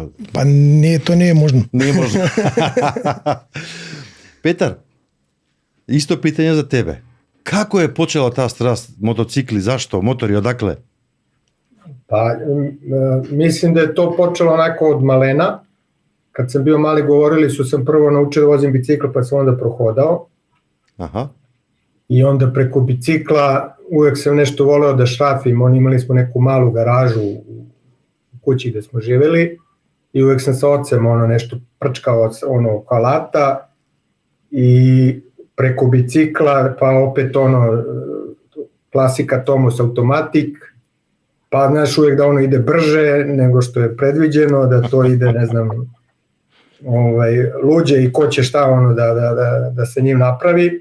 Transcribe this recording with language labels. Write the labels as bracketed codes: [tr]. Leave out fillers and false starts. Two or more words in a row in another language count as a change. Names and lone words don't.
[mk] Па не, тоа не е можно. Не е можно. Петар, исто питање за тебе. Како е почела таа страст мотоцикли, зашто, мотори, одакле? [sr] Па, мислим да е то почело онако од малена. Kad sam bio mali, govorili su sam prvo naučio da vozim bicikl, pa sam onda prohodao. Aha. I onda preko bicikla uvek sam nešto voleo da šrafim. Imali smo neku malu garažu u kući gde smo živeli i uvek sam sa ocem nešto prčkao oko alata i preko bicikla, pa opet klasika Tomos automatik, pa znaš uvek da ono ide brže nego što je predviđeno, da to ide, ne znam, luđe i ko će šta da se njim napravi.